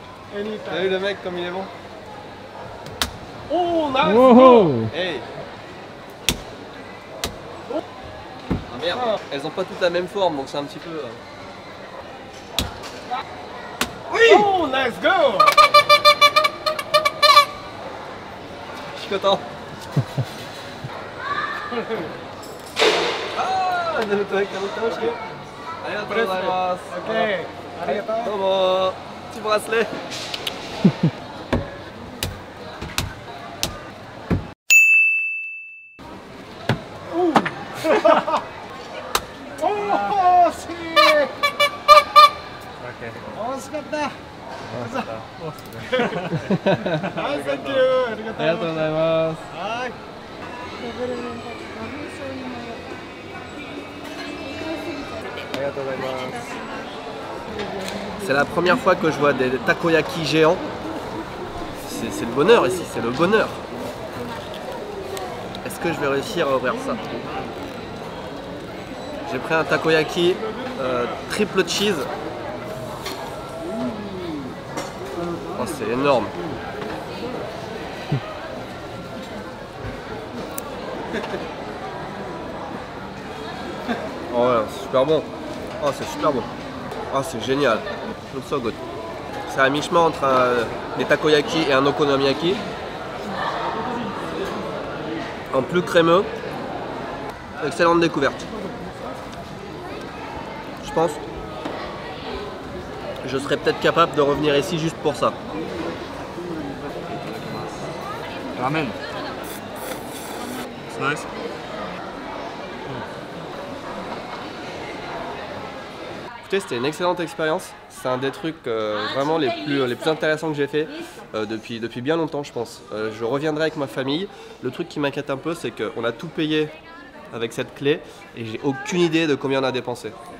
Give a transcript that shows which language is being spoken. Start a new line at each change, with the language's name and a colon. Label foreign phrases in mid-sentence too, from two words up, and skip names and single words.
French: T'as vu le mec comme il est bon?
English: Oh, nice! Wow. Hey!
French: Ah merde, elles ont pas toutes la même forme donc c'est un petit peu...
English: Oh, let's go!
French: Je suis content! Ah!
Japanese: ありがとうございます! Ok, arigatou. Domo!
French: Petit bracelet! Oh, si! Okay.
Japanese: 惜しかった。はい、サンキュー。ありがとう。ありがとうございます。はい。
French: C'est la première fois que je vois des takoyaki géants. C'est le bonheur ici, c'est le bonheur. Est-ce que je vais réussir à ouvrir ça? J'ai pris un takoyaki triple cheese. Oh, c'est énorme. Oh ouais, c'est super bon. Oh, c'est super bon. Oh, c'est génial.
English: Looks so good.
French: C'est à mi-chemin entre des takoyaki et un okonomiyaki. En plus crémeux. Excellente découverte. Je pense je serais peut-être capable de revenir ici juste pour ça.
English: Ramen. It's nice.
French: Écoutez, c'était une excellente expérience. C'est un des trucs vraiment les plus intéressants que j'ai fait depuis bien longtemps, je pense. Je reviendrai avec ma famille. Le truc qui m'inquiète un peu, c'est qu'on a tout payé avec cette clé et j'ai aucune idée de combien on a dépensé.